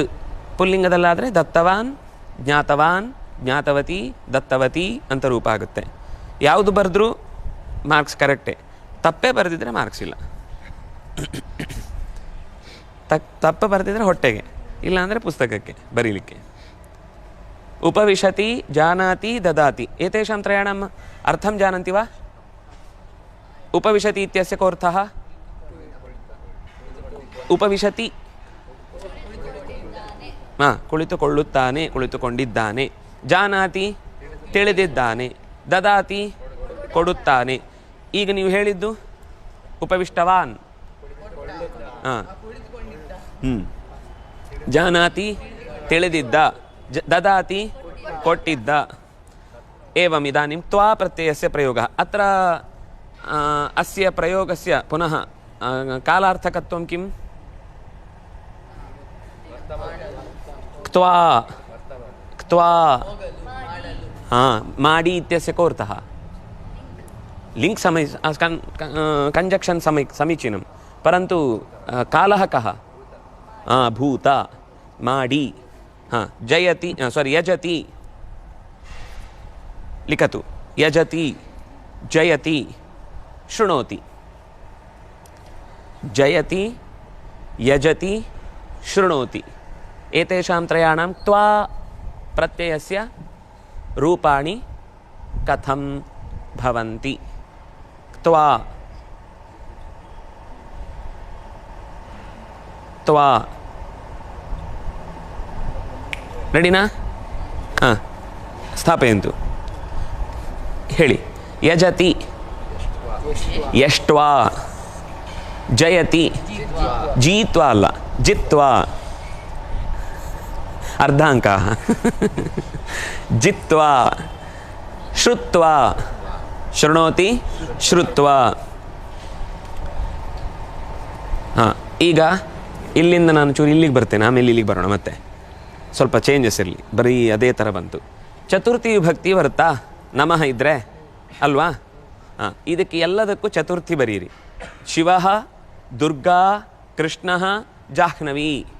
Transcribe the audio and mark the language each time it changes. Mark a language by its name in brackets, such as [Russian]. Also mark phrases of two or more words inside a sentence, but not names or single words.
[Kannada] ಪುಲ್ಲಿಂಗದಲ್ಲಾದರೆ ದತ್ತವಾನ್, ಜ್ಞಾತವಾನ್, ಜ್ಞಾತವತಿ, ದತ್ತವತಿ ಅಂತ ರೂಪ ಆಗುತ್ತೆ. ಯಾವುದು ಬರೆದ್ರೂ ಮಾರ್ಕ್ಸ್ ಕರೆಕ್ಟೇ. ತಪ್ಪೇ ಬರೆದಿದ್ರೆ ಮಾರ್ಕ್ಸ್ ಇಲ್ಲ. ತಪ್ಪು ಬರೆದಿದ್ರೆ ಹೊಟ್ಟೆಗೆ, ಇಲ್ಲಾಂದರೆ ಪುಸ್ತಕಕ್ಕೆ ಬರೀಲಿಕ್ಕೆ. [Sanskrit] ಉಪವಿಶತಿ, ಜಾನಾತಿ, ದದಾತಿ ಏತೇಷಾಂ ತ್ರಯಾಣಂ ಅರ್ಥಂ ಜಾನಂತಿ ವಾ? ಉಪವಿಶತಿ ಇತ್ಯಸ್ಯ ಕೋರ್ಥಃ ಉಪವಿಶತಿ. [Kannada] ಹಾಂ, ಕುಳಿತುಕೊಳ್ಳುತ್ತಾನೆ, ಕುಳಿತುಕೊಂಡಿದ್ದಾನೆ. ಜಾನಾತಿ ತಿಳಿದಿದ್ದಾನೆ. ದದಾತಿ ಕೊಡುತ್ತಾನೆ. ಈಗ ನೀವು ಹೇಳಿದ್ದು ಉಪವಿಷ್ಟವಾನ್. ಹಾಂ, ಜಾನಾತಿ ತಿಳಿದಿದ್ದ, ದದಾತಿ ಕೊಟ್ಟಿದ್ದ. [Sanskrit] ಏವಂ ಇದಾನಿಂ ತ್ವಾ ಪ್ರತ್ಯಯಸ್ಯ ಪ್ರಯೋಗ. ಅತ್ರ ಅಸ್ಯ ಪ್ರಯೋಗಸ್ಯ ಪುನಃ ಕಾಲಾರ್ಥಕತ್ವಂ ಕಿಂ? ಕ್ತ್ವಾ. ಕ್ತ್ವಾ. ಹಾಂ, ಮಾಡಿ ಇತ್ಯಸ್ಯ ಕೋರ್ಥಃ [English] link conjunction [Sanskrit] ಸಮೀಚೀನಂ, ಪರಂತು ಕಾಲಃ ಕಃ? ಭೂತ. ಮಾಡಿ. ಹಾಂ, ಜಯತಿ, ಯಜತಿ. ಲಿಖತು. ಯಜತಿ, ಜಯತಿ, ಶೃಣೋತಿ. ಜಯತಿ, ಯಜತಿ, ಶೃಣೋತಿ. ಏತೇಷಾಂ ತ್ರಯಾಣಾಂ ತ್ವಾ ಪ್ರತ್ಯಯಸ್ಯ ರೂಪಾಣಿ ಕಥಂ ಭವಂತಿ? ತ್ವಾ. ತ್ವಾ. ರೆಡಿನಾ? ಹಾಂ, ಸ್ಥಾಪಯಂತು. ಹೇಳಿ. ಯಜತಿ, ಯಷ್ಟ್ವಾ. ಜಯತಿ, ಜೀತ್ವಾ ಅಲ್ಲ, ಜಿತ್ವಾ. [Kannada] ಅರ್ಧ ಅಂಕ. ಜಿತ್ವಾ. [Sanskrit] ಶ್ರುತ್ವಾ. ಶೃಣೋತಿ, ಶ್ರುತ್ವಾ. [Kannada] ಹಾಂ, ಈಗ ಇಲ್ಲಿಂದ ನಾನು ಚೂರು ಇಲ್ಲಿಗೆ ಬರ್ತೇನೆ, ಆಮೇಲೆ ಇಲ್ಲಿಗೆ ಬರೋಣ. ಮತ್ತೆ ಸ್ವಲ್ಪ ಚೇಂಜಸ್ ಇರಲಿ. ಬರೀ ಅದೇ ಥರ ಬಂತು. ಚತುರ್ಥಿ ವಿಭಕ್ತಿ ಬರುತ್ತಾ? ನಮಃ ಇದ್ದರೆ ಅಲ್ವಾ? ಹಾಂ, ಇದಕ್ಕೆ ಎಲ್ಲದಕ್ಕೂ ಚತುರ್ಥಿ ಬರೀರಿ. ಶಿವ, ದುರ್ಗಾ, ಕೃಷ್ಣ, ಜಾಹ್ನವಿ.